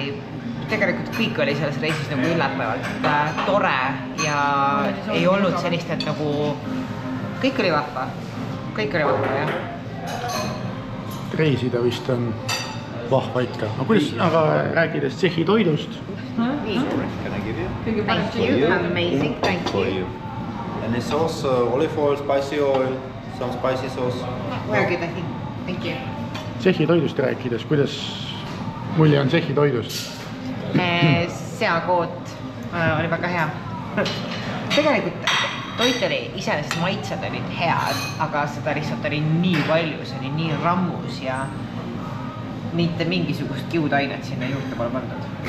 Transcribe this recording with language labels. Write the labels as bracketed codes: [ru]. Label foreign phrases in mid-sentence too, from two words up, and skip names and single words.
[et] Tegelikult kõik oli selles reisis nagu üllatavalt tore ja ei olnud sellist, et nagu... Kõik oli vahva. Kõik oli vahva, jah. Reisida vist on vahva ikka. Aga rääkides Tšehhi toidust? [en] Thank you, amazing, thank you. And the sauce, olive oil, spicy oil, some spicy sauce. Very good, I think. Thank you. [et] Tšehhi toidust rääkides, kuidas mulje on Tšehhi toidust? Seakoot oli väga hea. Tegelikult toit oli iseenesest maitsed olid head, aga seda lihtsalt oli nii palju, see oli nii rammus ja mitte mingisugust kiudainet sinna juurde pole pandud.